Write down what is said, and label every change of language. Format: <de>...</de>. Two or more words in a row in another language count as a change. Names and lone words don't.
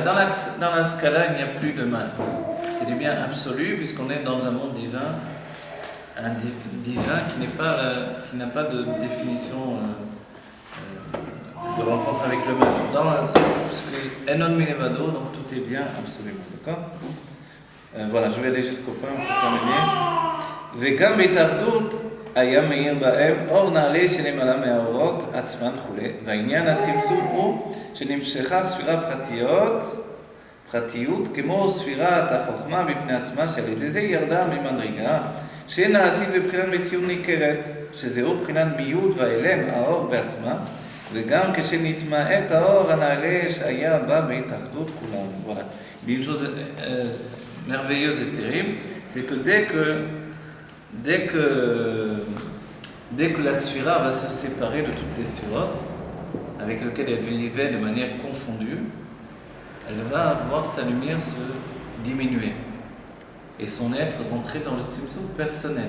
<fr>Dans la Skala, il n'y a plus de mal. C'est du bien absolu, puisqu'on est dans un monde divin, un divin qui n'a pas de définition de rencontre avec le mal. Parce que</fr> <he>אין עוד מלבדו,</he> <fr>donc tout est bien absolument, d'accord? Voilà, je vais aller jusqu'au point pour terminer.</fr> <he>וגם בהתאחדות היה מאיר בהם אור נעלה שנמלא מהאורות עצמן וכו'. והעניין הצמצום הוא שנמשכה ספירה פרטיות כמו ספירת החוכמה בפני עצמה, שעל ידי זה ירדה ממדרגה שנעשית בבחינת מציאות ניכרת, שזהו בחינת מיעוט והאלם, האור בעצמה, וגם כשנתמעט האור הנעלה שהיה בה בהתאחדות כולם.</he> <fr>Voilà. Il dit une chose merveilleuse et terrible, c'est que dès que la sphira va se séparer de toutes les sphirotes avec lesquelles elle vivait de manière confondue, elle va voir sa lumière se diminuer et son être rentrer dans le tzimtzum personnel.</fr>